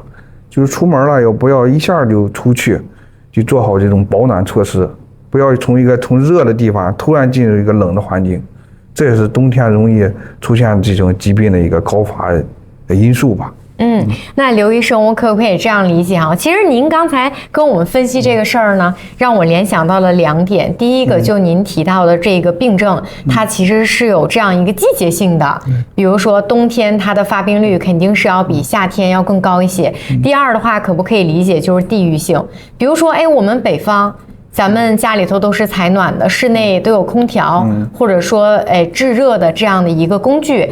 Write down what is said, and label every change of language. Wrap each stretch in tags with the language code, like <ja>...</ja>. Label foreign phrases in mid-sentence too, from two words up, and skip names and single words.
<zh>就是出門了，不要一下就出去，就做好這種保暖措施，不要從熱的地方突然進入一個冷的環境，這也是冬天容易出現這種疾病的一個高發的因素吧。那劉醫生，我可不可以這樣理解啊？其實您剛才跟我們分析這個事兒呢，讓我聯想到了2點。第一個，就您提到的這個病症，它其實是有這樣一個季節性的，比如說冬天它的發病率肯定是要比夏天要更高一些。第二的話，可不可以理解就是地域性？比如說，我們北方，咱們家裡頭都是采暖的，室內都有空調，或者說制熱的這樣的一個工具。</zh>